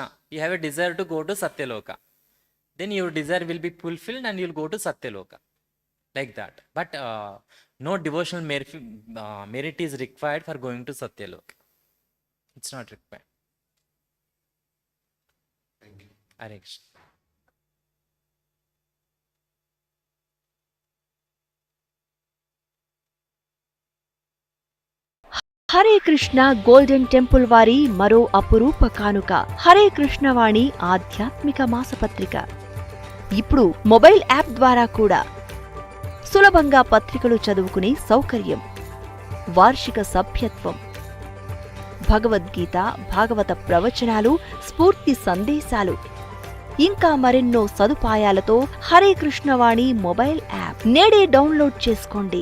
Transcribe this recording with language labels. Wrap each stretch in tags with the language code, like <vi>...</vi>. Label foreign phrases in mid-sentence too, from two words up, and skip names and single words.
<en>You have a desire to go to Satyaloka. Then your desire will be fulfilled and you'll go to Satyaloka. Like that. But no devotional merit is required for going to Satyaloka. It's not required. Thank you. Hare Krishna.</en> <te>హరే కృష్ణ గోల్డెన్ టెంపుల్ వారి మరో అపురూప కానుక హరే కృష్ణవాణి ఆధ్యాత్మిక మాసపత్రిక. ఇప్పుడు</te> <en>mobile app</en> <te>ద్వారా కూడా సులభంగా పత్రికలు చదువుకునే సౌకర్యం, వార్షిక సభ్యత్వం, భగవద్గీత, భాగవత ప్రవచనాలు, స్ఫూర్తి సందేశాలు, ఇంకా మరెన్నో సదుపాయాలతో హరే కృష్ణవాణి</te> <en>mobile app</en> <te>నేడే డౌన్లోడ్ చేసుకోండి.</te>